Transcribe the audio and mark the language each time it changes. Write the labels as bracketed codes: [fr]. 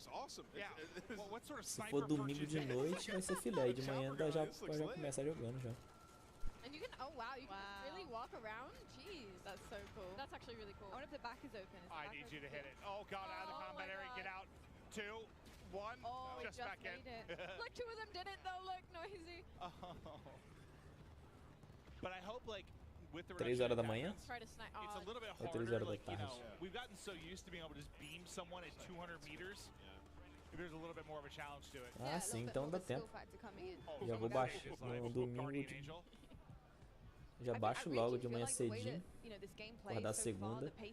[pt] Se for domingo de noite, vai ser filé. E de manhã já começa jogando já. [en] And you can, oh wow, you can really walk around? Jeez. That's so cool. That's actually really cool. I wonder if the back is open. I need you to hit it. Oh god, out of the combat area, get out. 2, 1, just back in. Look, 2 of them did it though, look, noisy. Oh. But I hope like with the [pt] 3 horas da manhã? [en] it's a little bit [pt] Ou 3 horas da [en] like, you know, [pt] tarde? [en] we've gotten so used to being able to just beam someone at 200 meters. There's a little bit more of a challenge to it. [pt] Ah, sim, então dá tempo. Já vou baixar no domingo. Já baixo logo de manhã cedinho. Acordar segunda.